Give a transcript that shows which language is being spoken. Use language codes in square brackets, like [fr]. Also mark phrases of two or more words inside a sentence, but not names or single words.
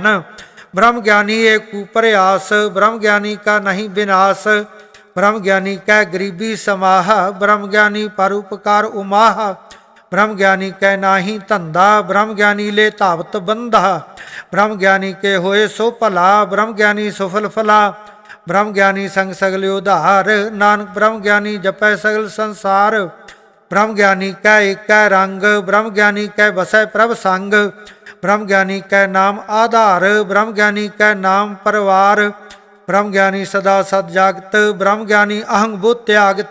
[hi] ब्रह्म ज्ञानी एक ऊपर आस, ब्रह्म ज्ञानी का नहीं विनाश। ब्रह्म ज्ञानी कै गरीबी समाह, ब्रह्म ज्ञानी परोपकार उमाह। ब्रह्म ज्ञानी कै नाही धंधा, ब्रह्म ज्ञानी ले धावत बंधा। ब्रह्म ज्ञानी के होए सो भला, ब्रह्म ज्ञानी सुफल फला। ब्रह्म ज्ञानी संग सगल उधार, नानक ब्रह्म ज्ञानी जपै सगल संसार। ब्रह्म ज्ञानी कै एक रंग, ब्रह्म ज्ञानी कै बसै प्रभ संग। ब्रह्म ज्ञानी कै नाम आधार, ब्रह्म ज्ञानी कै नाम परवार। ब्रह्म ज्ञानी सदा सद जागत, ब्रह्म ज्ञानी अहंग बुद्ध त्यागत।